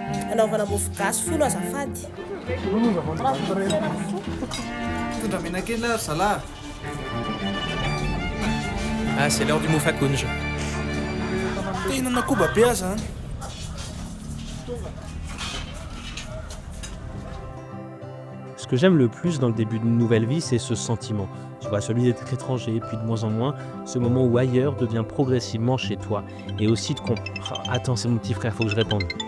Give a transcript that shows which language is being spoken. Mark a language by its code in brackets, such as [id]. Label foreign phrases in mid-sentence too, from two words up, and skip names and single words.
[mg] anaovana mofo gasy folo azafady. Tondra menakely ary zalahy. [fr] Ah, c'est l'heure du mofakunj. [mg] Te hihinana koba be aza zany. [fr] Ce que j'aime le plus dans le début d'une nouvelle vie, c'est ce sentiment. Tu vois, celui d'être étranger, puis de moins en moins, ce moment où ailleurs devient progressivement chez toi. Et aussi de comprendre. Attends, c'est mon petit frère, faut que je réponde.